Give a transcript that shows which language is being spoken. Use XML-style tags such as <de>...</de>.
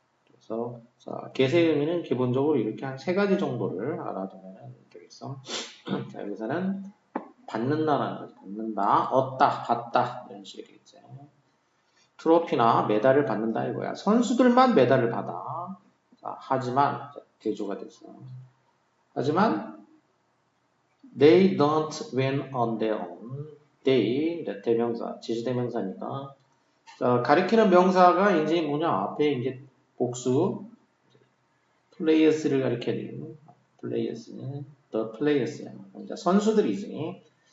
<ko>그래서 자, get의 의미는 기본적으로 이렇게 한 3가지 정도를 알아두면 되겠어. 자, 여기서는 받는다라는 거지. 받는다, 얻다, 받다 이런 식이 되겠지. 트로피나 메달을 받는다 이거야. 선수들만 메달을 받아. 자, 하지만 대조가 됐어. 하지만</ko> <en>they don't win on their own.</en> <ko>they 대명사, 지시대명사니까. 자, 가리키는 명사가 이제 뭐냐? 앞에 이제 복수 players를 가리켜는 players는 the players야. 선수들이지.</ko>